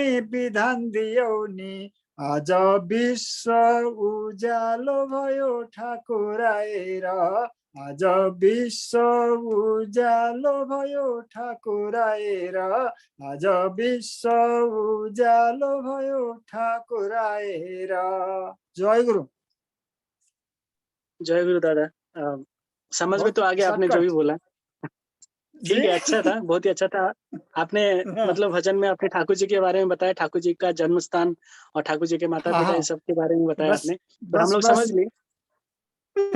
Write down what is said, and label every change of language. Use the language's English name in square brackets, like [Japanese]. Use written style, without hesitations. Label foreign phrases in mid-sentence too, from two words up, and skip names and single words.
[Nepali] विधान दियौ नि आज विश्व उज्यालो भयो ठाकुर आएर आज विश्व उज्यालो भयो ठाकुर आएर आज विश्व उज्यालो भयो ठाकुर आएर। जय गुरु। जय गुरु दादा। [Hindi] समझ में तो आ गया आपने जो भी बोला। ठीक है, अच्छा था, बहुत ही अच्छा था। आपने मतलब भजन में आपने ठाकुर जी के बारे में बताया, ठाकुर जी का जन्म स्थान और ठाकुर जी के माता पिता इन सब के बारे में बताया आपने, तो हम लोग समझ लिए।